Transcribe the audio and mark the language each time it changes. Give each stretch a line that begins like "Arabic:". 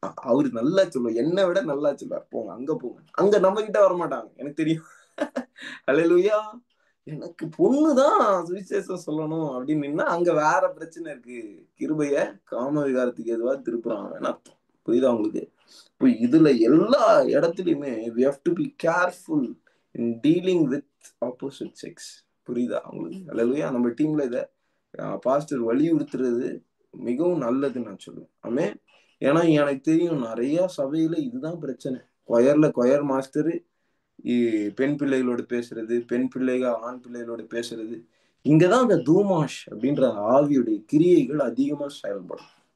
Tamil: அவரு நல்லா சொல்லுவார், என்னை விட நல்லா சொல்லுவார், போங்க அங்க போங்க. அங்க நம்ம கிட்ட வரமாட்டாங்க, எனக்கு தெரியும். அல்லேலூயா. எனக்கு பொண்ணுதான் சுவிசேஷம் சொல்லணும் அப்படின்னு அங்க வேற பிரச்சனை இருக்கு. கிருபைய காம விகாரத்துக்கு எதுவா திருப்புறான் வேணா. புரியுதா உங்களுக்கு? இப்போ இதுல எல்லா இடத்துலயுமே
English: we have to be careful in dealing with opposite sex.
Tamil: புரியுதா உங்களுக்கு? அல்லேலூயா. நம்ம டீம்ல இத பாஸ்டர் வலியுறுத்துறது மிகவும் நல்லதுன்னு நான் சொல்லுவேன். ஆமே. ஏன்னா எனக்கு தெரியும் நிறைய சபையில இதுதான் பிரச்சனை. கொயர் மாஸ்டர் பெண் பிள்ளைகளோட பேசுறது, பெண் பிள்ளைகள் ஆண் பிள்ளைகளோட பேசுறது, இங்கதான் அந்த தூமாஷ் அப்படின்ற ஆவியுடைய கிரியைகள் அதிகமா செயல்படும்.